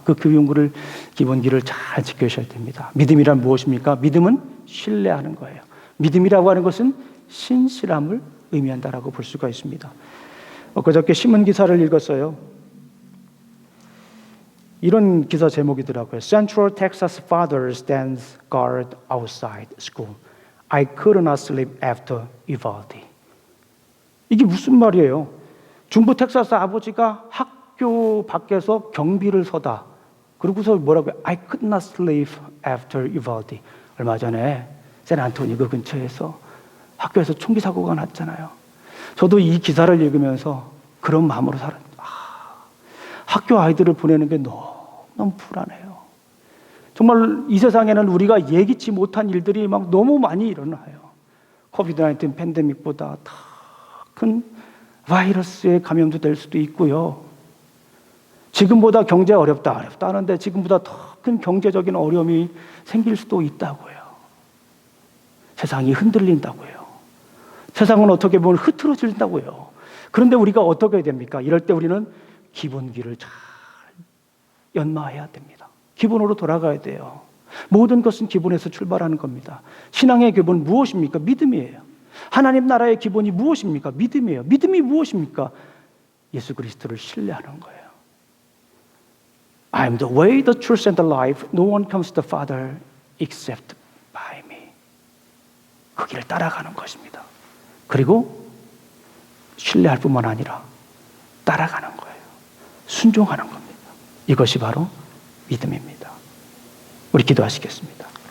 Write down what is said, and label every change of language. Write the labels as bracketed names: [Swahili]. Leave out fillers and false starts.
[Korean] 그 기본기를 잘 지켜셔야 됩니다. 믿음이란 무엇입니까? 믿음은 신뢰하는 거예요. 믿음이라고 하는 것은 신실함을 의미한다라고 볼 수가 있습니다. 그저께 신문 기사를 읽었어요. 이런 기사 제목이더라고요. [English] Central Texas father stands guard outside school. I could not sleep after Uvalde. [Korean] 이게 무슨 말이에요? 중부 텍사스 아버지가 학교 밖에서 경비를 서다. 그러고서 뭐라고요? [English] I could not sleep after Uvalde. [Korean] 얼마 전에 샌안토니 그 근처에서 학교에서 총기 사고가 났잖아요. 저도 이 기사를 읽으면서 그런 마음으로 학교 아이들을 보내는 게 너무 불안해요. 정말 이 세상에는 우리가 예기치 못한 일들이 막 너무 많이 일어나요. 코비드-19 팬데믹보다 더 큰 바이러스에 감염도 될 수도 있고요. 지금보다 경제 어렵다 하는데 지금보다 더 큰 경제적인 어려움이 생길 수도 있다고요. 세상이 흔들린다고요. 세상은 어떻게 보면 흐트러진다고요. 그런데 우리가 어떻게 해야 됩니까? 이럴 때 우리는 기본기를 잘 연마해야 됩니다. 기본으로 돌아가야 돼요. 모든 것은 기본에서 출발하는 겁니다. 신앙의 기본 무엇입니까? 믿음이에요. 하나님 나라의 기본이 무엇입니까? 믿음이에요. 믿음이 무엇입니까? 예수 그리스도를 신뢰하는 거예요. [English] I am the way, the truth, and the life. No one comes to the Father except by me. [Korean] 그 길을 따라가는 것입니다. 그리고 신뢰할 뿐만 아니라 따라가는 거예요. 순종하는 겁니다. 이것이 바로 믿음입니다. 우리 기도하시겠습니다.